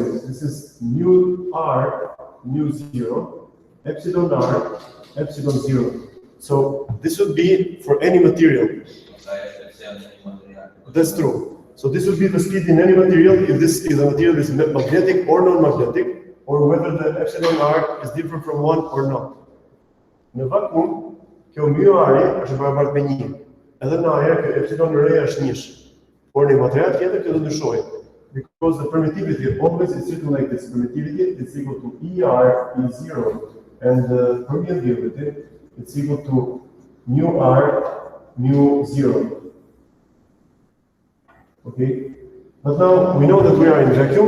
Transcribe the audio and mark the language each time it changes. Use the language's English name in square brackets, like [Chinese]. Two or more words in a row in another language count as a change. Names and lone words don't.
[English] This is mu r, mu 0, epsilon r, epsilon 0. So this would be for any material. That's true. So this would be the speed in any material, if this is a material is magnetic or non-magnetic, or whether the epsilon r is different from 1 or not. [Albanian] Në vakum, kjo mu r është barabartë me 1. Edhe në ajer, kjo epsilon r është 1. Por në material tjetër kjo do ndryshojë. [English] Because the permittivity always is written like this. Permittivity is equal to ER E0, and the permeability is equal to mu r mu 0. Okay, but now we know that we are in vacuum.